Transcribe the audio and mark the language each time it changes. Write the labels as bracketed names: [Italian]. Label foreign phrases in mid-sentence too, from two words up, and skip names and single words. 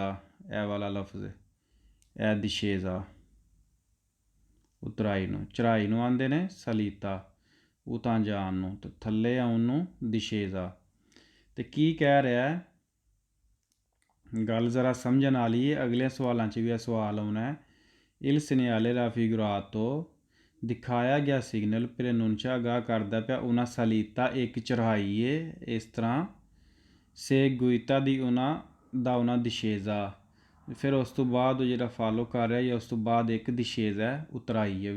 [Punjabi] ਇਹ ਵਾਲਾ ਲਫ਼ਜ਼ ਇਹ ਦਿਸ਼ੇਜ਼ਾ। ਉਤਰਾਈ ਨੂੰ ਚੜ੍ਹਾਈ ਨੂੰ ਆਉਂਦੇ ਨੇ ਸਲੀਤਾ, ਉਤਾਂ ਜਾਣ ਨੂੰ ਅਤੇ ਥੱਲੇ ਆਉਣ ਨੂੰ ਦਿਸ਼ੇਜ਼ਾ। ਅਤੇ ਕੀ ਕਹਿ ਰਿਹਾ ਗੱਲ ਜ਼ਰਾ ਸਮਝਣ ਵਾਲੀ ਹੈ। ਅਗਲੇ ਸਵਾਲਾਂ 'ਚ ਵੀ ਇਹ ਸਵਾਲ ਆਉਣਾ ਹੈ। [Italian] Il segnale raffigurato [Punjabi] ਦਿਖਾਇਆ ਗਿਆ ਸਿਗਨਲ preannuncia ਆਗਾਹ ਕਰਦਾ ਪਿਆ [Italian] una salita [Punjabi] ਇੱਕ ਚੜ੍ਹਾਈ ਹੈ ਇਸ ਤਰ੍ਹਾਂ seguita [Italian] da una discesa, [Punjabi] ਫਿਰ ਉਸ ਤੋਂ ਬਾਅਦ ਉਹ ਜਿਹੜਾ ਫਾਲੋ ਕਰ ਰਿਹਾ ਜਾਂ ਉਸ ਤੋਂ ਬਾਅਦ ਇੱਕ ਦਿਸ਼ੇਜ਼ਾ ਉਤਰਾਈ ਹੈ।